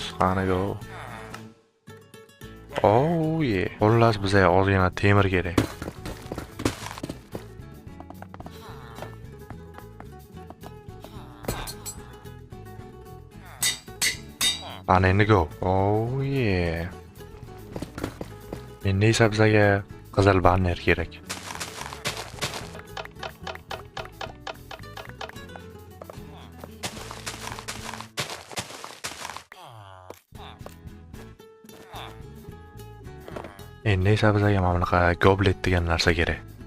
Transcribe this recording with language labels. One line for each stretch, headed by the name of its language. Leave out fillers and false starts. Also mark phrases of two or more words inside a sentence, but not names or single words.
English: Qanaqa? Oh yeah.
Uzbek: Xullas bizga ozgina temir kerak. Ana endi go.
English: Oh yeah.
Uzbek: Endi esa bizga qizil banner kerak. Endi esa bizga mana bunaqa goblet degan narsa kerak.